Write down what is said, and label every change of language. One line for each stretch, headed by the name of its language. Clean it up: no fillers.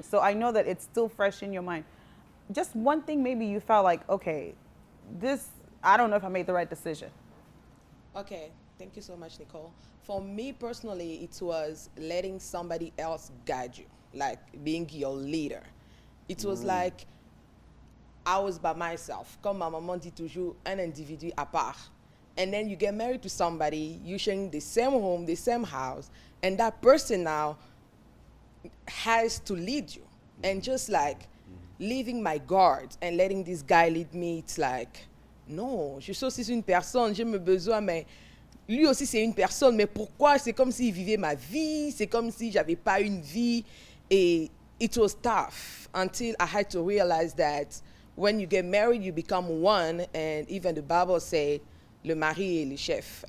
English: So I know that it's still fresh in your mind. Just one thing, maybe you felt like, okay, this. I don't know if I made the right decision. Okay, thank you so much, Nicole. For me personally, it was letting somebody else guide you, like being your leader. It was like I was by myself.
French: Comme ma maman dit toujours, un individu à part.
English: And then you get married to somebody, you sharing the same home, the same house, and that person now has to lead you. And just like leaving my guard and letting this guy lead me, it's like,
French: non, je suis aussi une personne, j'ai mes besoins, mais lui aussi c'est une personne, mais pourquoi? C'est comme s'il vivait ma vie, c'est comme si j'avais pas une vie.
English: Et it was tough until I had to realize that when you get married, you become one, and even the Bible said,
French: le mari est le chef.